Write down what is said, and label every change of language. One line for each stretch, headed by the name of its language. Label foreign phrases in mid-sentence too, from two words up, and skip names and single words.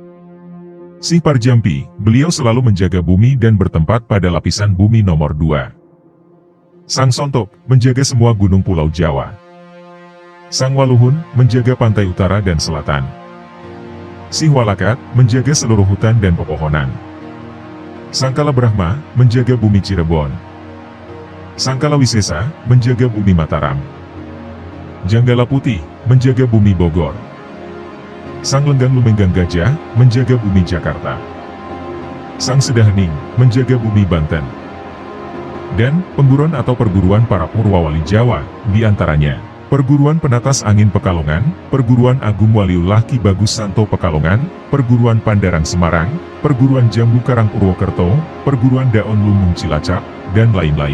Indonesian: Si Parjampi, beliau selalu menjaga bumi dan bertempat pada lapisan bumi nomor 2. Sang Sontok, menjaga semua gunung Pulau Jawa. Sang Waluhun, menjaga pantai utara dan selatan. Si Walakat, menjaga seluruh hutan dan pepohonan. Sang Kalabrahma, menjaga bumi Cirebon. Sang Kalawisesa, menjaga bumi Mataram. Janggala Putih, menjaga bumi Bogor. Sang Lenggang Lumenggang Gajah, menjaga bumi Jakarta. Sang Sedahening, menjaga bumi Banten. Dan, pengguruan atau perguruan para Purwawali Jawa, diantaranya Perguruan Penatas Angin Pekalongan, Perguruan Agung Waliullah Ki Bagus Santo Pekalongan, Perguruan Pandarang Semarang, Perguruan Jambu Karang Purwokerto, Perguruan Daun Lumung Cilacap, dan lain-lain.